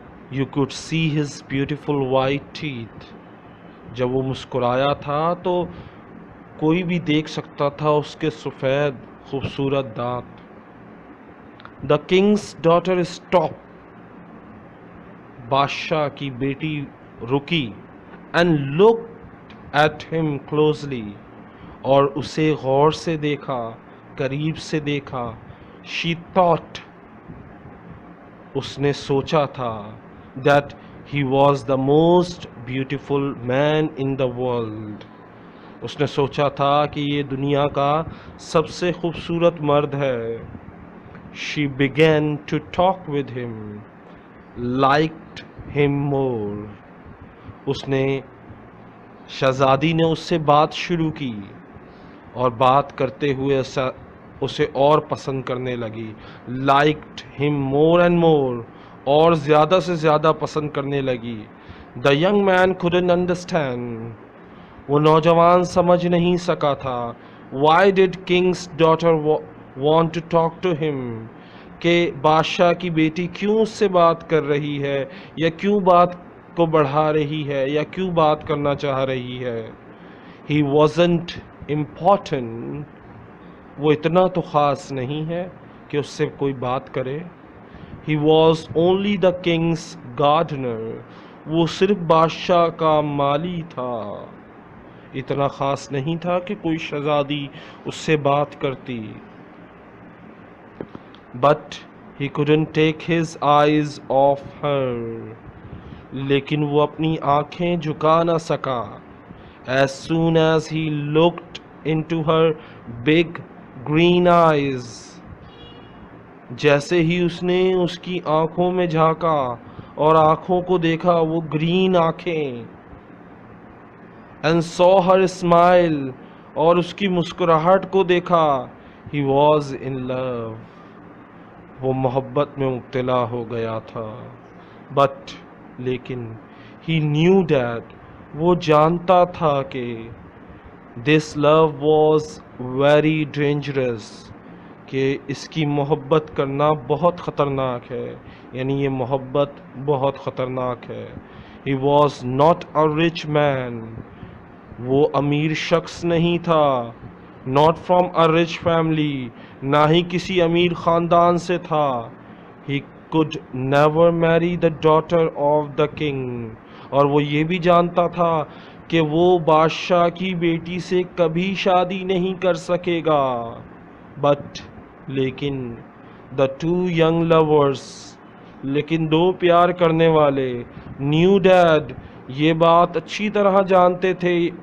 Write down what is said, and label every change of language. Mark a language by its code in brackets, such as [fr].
[en] You could see his beautiful white teeth. [ur] جب وہ مسکرایا تھا تو کوئی بھی دیکھ سکتا تھا اس کے سفید خوبصورت دانت. [en] The king's daughter stopped. [ur] بادشاہ کی بیٹی رکی. [en] And looked at him closely. [ur] اور اسے غور سے دیکھا، قریب سے دیکھا. [en] She thought. [ur] اس نے سوچا تھا [en] that he was the most beautiful man in the world. [ur] اس نے سوچا تھا کہ یہ دنیا کا سب سے خوبصورت مرد ہے. [en] She began to talk with him. Liked him more. [ur] اس نے شہزادی نے اس سے بات شروع کی اور بات کرتے ہوئے اسے اور پسند کرنے لگی. [en] Liked him more and more. [ur] اور زیادہ سے زیادہ پسند کرنے لگی. [en] The young man couldn't understand. [ur] وہ نوجوان سمجھ نہیں سکا تھا. [en] Why did king's daughter want to talk to him? [ur] کہ بادشاہ کی بیٹی کیوں اس سے بات کر رہی ہے یا کیوں بات کو بڑھا رہی ہے یا کیوں بات کرنا چاہ رہی ہے. [en] He wasn't important. [ur] وہ اتنا تو خاص نہیں ہے کہ اس سے کوئی بات کرے. [en] He was only the king's gardener. [ur] وہ صرف بادشاہ کا مالی تھا. اتنا خاص نہیں تھا کہ کوئی شہزادی اس سے بات کرتی. [en] But he couldn't take his eyes off her. [ur] لیکن وہ اپنی آنکھیں جھکا نہ سکا. [en] As soon as he looked into her big green eyes. [ur] جیسے ہی اس نے اس کی آنکھوں میں جھانکا اور آنکھوں کو دیکھا وہ گرین آنکھیں. [en] And saw her smile [ur] اور اس کی مسکراہٹ کو دیکھا. [en] He was in love. [ur] وہ محبت میں مبتلا ہو گیا تھا. But لیکن [en] he knew that [ur] وہ جانتا تھا کہ [en] this love was very dangerous [ur] کہ اس کی محبت کرنا بہت خطرناک ہے. یعنی یہ محبت بہت خطرناک ہے. [en] He was not a rich man. [ur] وہ امیر شخص نہیں تھا. [en] Not from a rich family. [ur] نہ ہی کسی امیر خاندان سے تھا. [en] He could never marry the daughter of the king. [ur] اور وہ یہ بھی جانتا تھا کہ وہ بادشاہ کی بیٹی سے کبھی شادی نہیں کر سکے گا. But لیکن [en] the two young lovers [ur] لیکن دو پیار کرنے والے [en] knew that [ur] یہ بات اچھی طرح جانتے تھے.